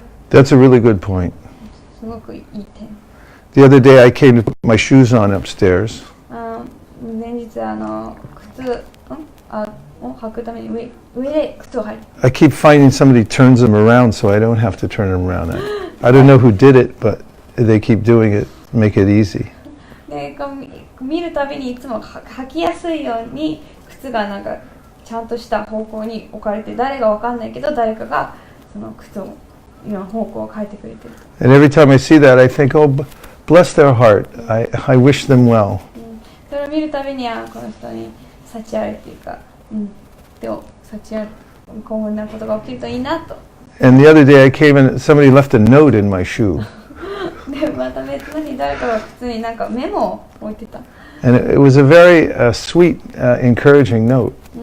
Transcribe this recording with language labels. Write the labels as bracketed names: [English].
[English] That's a really good point. [Japanese] すごくいい点。 [English] The other day I came to put my shoes on upstairs. [Japanese] 前日靴を履くために上で靴を履いて。 [English] I keep finding somebody turns them around so I don't have to turn them around. I don't know who did it, but they keep doing it, make it easy. [Japanese] で見るたびにいつも履きやすいように靴がなんかちゃんとした方向に置かれて、誰がわかんないけど誰かがその靴を今方向を変えてくれてる。 [English] And every time I see that, I think, oh, bless their heart. I wish them well. [Japanese] それを見るたびにこの人に幸あれっていうか、でも幸あれこんなことが起きるといいなと。 [English] And the other day I came and somebody left a note in my shoe. [Japanese] でまた別の日誰かが靴になんかメモを置いてた。 [English] And it was a very sweet, encouraging note.